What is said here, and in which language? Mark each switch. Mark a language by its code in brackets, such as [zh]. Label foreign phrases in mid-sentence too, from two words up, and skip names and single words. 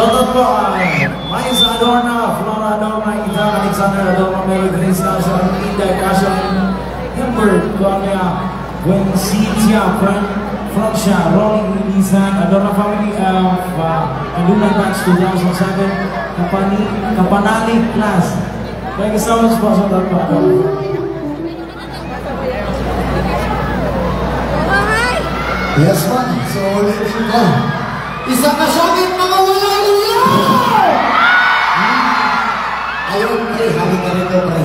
[en] po, Maya sa Adorna, Flora Adorna, Ita, Alexander Adorna, Mary Grace Casa, Ida Casa, Humbert, Guamia, Buencitia, Francia, Rolling Rilisan, Adorna family of Adunan Batch 2007, Kapanali class. Thank you so much po sa Adorna. Yes, man. [tl] So, ulitin ko. Isa ka siyang mga wala ulo! Ayun, pre. Halika rito, pre.